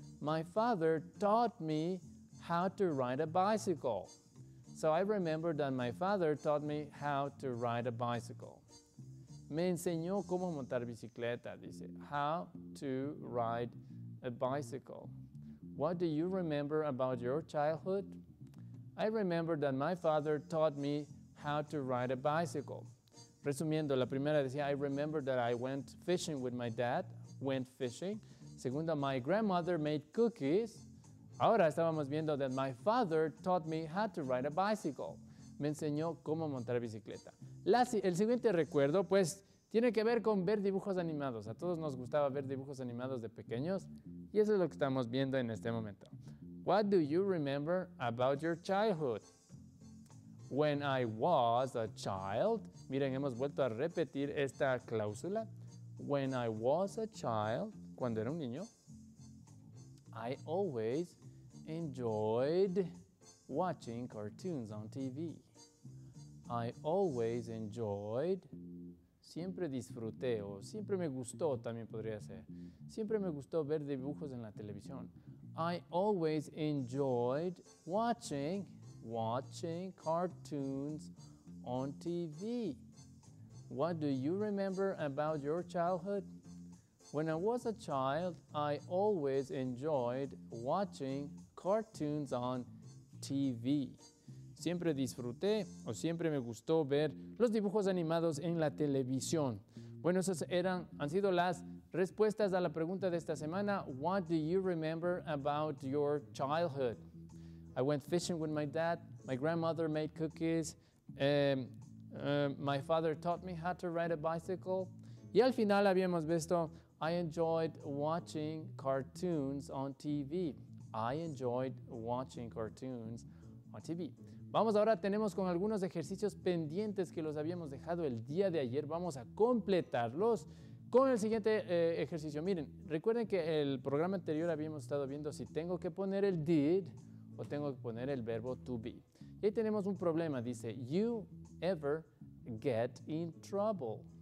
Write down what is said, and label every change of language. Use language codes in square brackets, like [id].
[en] My father taught me how to ride a bicycle. So I remember that my father taught me how to ride a bicycle. [es] Me enseñó cómo montar bicicleta, dice. [en] How to ride a bicycle. What do you remember about your childhood? I remember that my father taught me how to ride a bicycle. [es] Resumiendo, la primera decía, [en] I remember that I went fishing with my dad, went fishing. [es] Segunda, [en] my grandmother made cookies. [es] Ahora estábamos viendo [en] that my father taught me how to ride a bicycle. [es] Me enseñó cómo montar bicicleta. El siguiente recuerdo, pues, tiene que ver con ver dibujos animados. A todos nos gustaba ver dibujos animados de pequeños y eso es lo que estamos viendo en este momento. [en] What do you remember about your childhood? When I was a child, [es] miren, hemos vuelto a repetir esta cláusula. [en] When I was a child, [es] cuando era un niño, [en] I always enjoyed watching cartoons on TV. I always enjoyed, [es] siempre disfruté o siempre me gustó también podría ser. Siempre me gustó ver dibujos en la televisión. [en] I always enjoyed watching cartoons on TV. What do you remember about your childhood? When I was a child, I always enjoyed watching cartoons on TV. [es] Siempre disfruté o siempre me gustó ver los dibujos animados en la televisión. Bueno, esas han sido las respuestas a la pregunta de esta semana. [en] What do you remember about your childhood? I went fishing with my dad. My grandmother made cookies. My father taught me how to ride a bicycle. [es] Y al final habíamos visto, [en] I enjoyed watching cartoons on TV. I enjoyed watching cartoons on TV. [es] Vamos ahora, tenemos con algunos ejercicios pendientes que los habíamos dejado el día de ayer. Vamos a completarlos con el siguiente ejercicio. Miren, recuerden que el programa anterior habíamos estado viendo si tengo que poner el did o tengo que poner el verbo to be. Y ahí tenemos un problema, dice, [en] you ever get in trouble.